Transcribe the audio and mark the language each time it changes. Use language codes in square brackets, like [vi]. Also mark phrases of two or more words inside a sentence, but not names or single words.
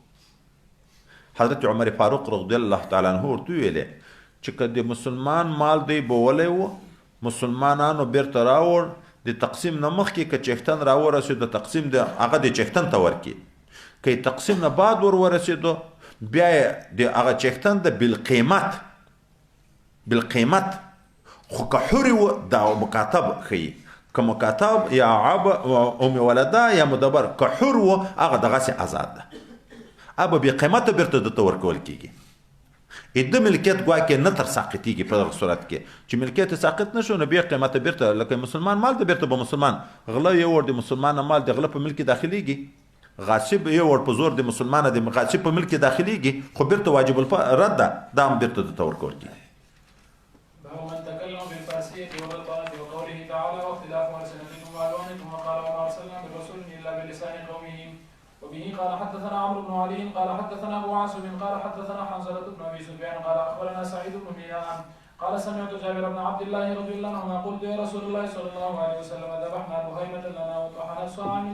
[ps] اوس څه وکړو حضرت عمر فاروق [ar] رضی الله تعالی عنه [ps] ورته ویلې چې که د مسلمان مال دی بولی و مسلمانانو بیرته راوړ د تقسیم نه مخکې که چښتن راورسېدو تقسیم د هغه د چښتن ته ورکړي که تقسیم نه بعد ورسېدو بیا یې د هغه چښتن د بالقیمت خو که حري و دا مکاتب ښیي که مکاتب یا عب [ar] ام ولده [ps] یا مدبر که حر و هغه دغسې آزاد ده هغه به بېقیمته بیرته درته ورکول کېږي د ملکیت ګواکې نه تر ساقطېږي په دغه صورت کې چې ملکیت ساقط نه شو نو بیا قیمته بیرته لکه مسلمان مال ته بیرته به مسلمان غله یوړ د مسلمان مال د غله په ملک داخلېږي غاصب یوړ په زور د مسلمان د غاصب په ملک داخلېږي خو بیرته [ar] واجب الرد [ps] ده دا هم بیرته درته ورکول کېږي [ar] من تكلم بالفارسية والغلطات وقوله تعالى واختلاف ألسنتكم وألوانكم وقال وما أرسلنا من رسول إلا بلسان قومه وبه قال حدثنا عمرو بن علي قال حدثنا أبو عاصم قال حدثنا حنظلة بن أبي سفيان قال أخبرنا سعيد بن ميان قال سمعت جابر بن عبد الله رضي الله عنهما قلت يا رسول الله صلى الله عليه وسلم ذبحنا بهيمة لنا وطحنا صاعا من